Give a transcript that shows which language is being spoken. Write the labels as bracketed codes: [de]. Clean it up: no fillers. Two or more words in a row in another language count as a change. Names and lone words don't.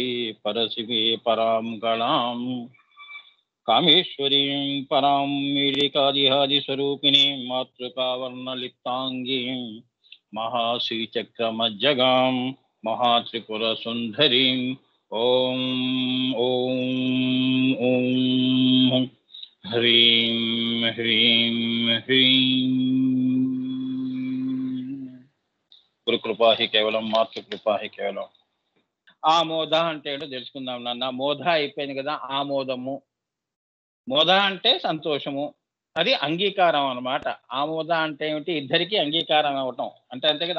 [sa] परशिवे परां गणां कामेश्वरीं परां मीलिकादिहादिस्वरूपिणीं मातृकावर्णलिप्ताङ्गीं महाश्रीचक्रमज्जगां महात्रिपुरसुन्दरीं ॐ ॐ ॐ ह्रीं ह्रीं ह्रीं। గురుకృపా హి కేవలం మాతృకృపా హి కేవలం. [te] ఆమోద అంటే ఏంటో తెలుసుకుందాం నాన్న. మోద అయిపోయింది కదా, ఆమోదము. మోద అంటే సంతోషము, అది అంగీకారం అన్నమాట. ఆమోద అంటే ఏమిటి? ఇద్దరికి అంగీకారం అవ్వటం అంటే అంతే కదా.